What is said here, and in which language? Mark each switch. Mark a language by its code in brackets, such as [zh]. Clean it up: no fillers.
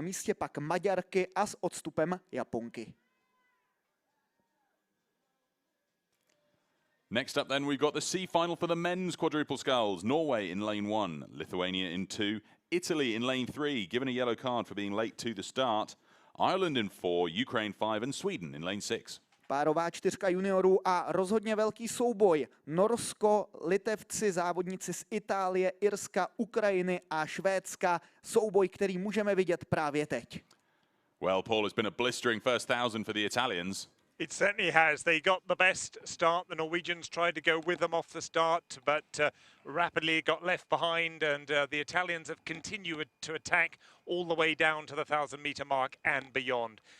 [cs] místě, pak Maďarky a s odstupem Japonky. [en] Next up then, we've got the C final for the men's Quadruple Sculls. Norway in lane 1, Lithuania in 2, Italy in lane 3, given a yellow card for being late to the start, Ireland in 4, Ukraine 5, and Sweden in lane 6. [cs] Párová 4 juniorů a rozhodně velký souboj. Norsko, Litevci, závodníci z Itálie, Irska, Ukrajiny a Švédska. Souboj, který můžeme vidět právě teď. [en] Well, Paul, it's been a blistering first 1,000 for the Italians. It certainly has. They got the best start. The Norwegians tried to go with them off the start, but rapidly got left behind, and the Italians have continued to attack all the way down to the 1,000-meter mark and beyond.